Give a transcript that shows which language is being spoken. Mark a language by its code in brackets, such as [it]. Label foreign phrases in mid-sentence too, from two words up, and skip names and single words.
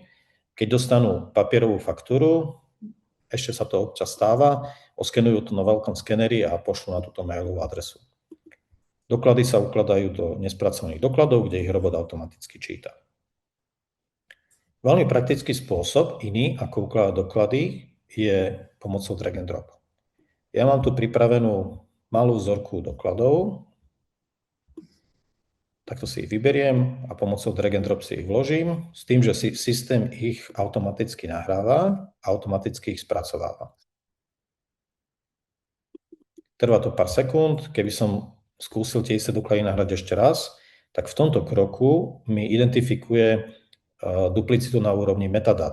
[sk] Keď dostanú papierovú faktúru, ešte sa to občas stáva, oskenujú to na veľkom skeneri a pošlú na túto mailovú adresu. Doklady sa ukladajú do nespracovaných dokladov, kde ich robot automaticky číta. Veľmi praktický spôsob, iný ako ukladať doklady, je pomocou [en] drag and drop. [sk] Ja mám tu pripravenú malú vzorku dokladov, takto si ich vyberiem a pomocou [en] drag and drop [sk] si ich vložím, s tým, že si systém ich automaticky nahráva a automaticky ich spracováva. Trvá to pár sekúnd, keby som skúsil tie isté doklady nahrať ešte raz, tak v tomto kroku mi identifikuje duplicitu na úrovni metadát.